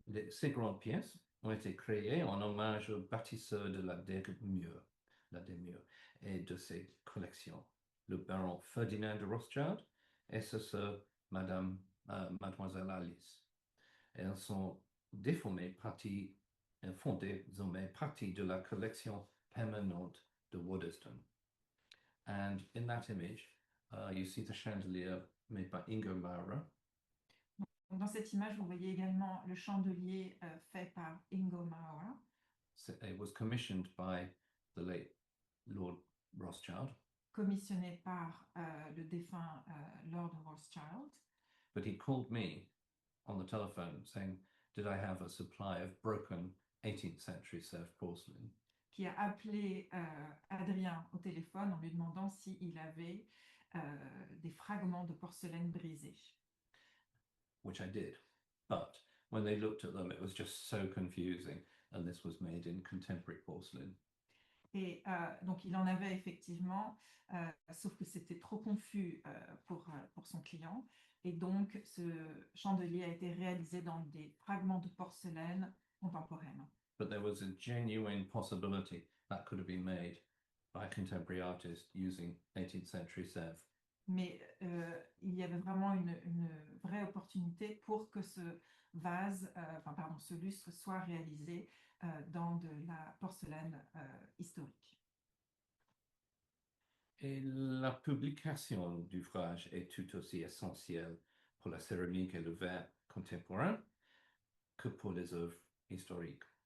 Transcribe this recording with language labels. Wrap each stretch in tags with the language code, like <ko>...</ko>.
<fr>Ces grandes pièces ont été créées en hommage aux bâtisseurs de la Denmure et de ses collections, le baron Ferdinand de Rothschild et sa sœur Mademoiselle Alice. Elles sont fondées partie de la collection permanente de Waddesdon.</fr> <en>And in that image, you see the chandelier made by Ingo Maurer.</en> <fr>Dans cette image, vous voyez également le chandelier fait par Ingo Maurer.</fr> <en>It was commissioned by the late Lord Rothschild.</en> <fr>Commissionné par le défunt Lord Rothschild.</fr> <en>But he called me on the telephone saying, did I have a supply of broken 18th century Sèvres porcelain?</en> <fr>Qui a appelé Adrien au téléphone en lui demandant s'il avait des fragments de porcelaine brisés.</fr> <en>Which I did. But when they looked at them, it was just so confusing. And this was made in contemporary porcelain.</en> <fr>Et donc, il en avait effectivement, sauf que c'était trop confus pour son client. Et donc, ce chandelier a été réalisé dans des fragments de porcelaine contemporaine.</fr> <en>But there was a genuine possibility that could have been made by a contemporary artist using 18th century Sèvres.</en> <fr>Mais il y avait vraiment une vraie opportunité pour que ce vase, ce lustre soit réalisé dans de la porcelaine historique. Et la publication d'ouvrages est tout aussi essentielle pour la céramique et le verre contemporain que pour les œuvres historiques.</fr>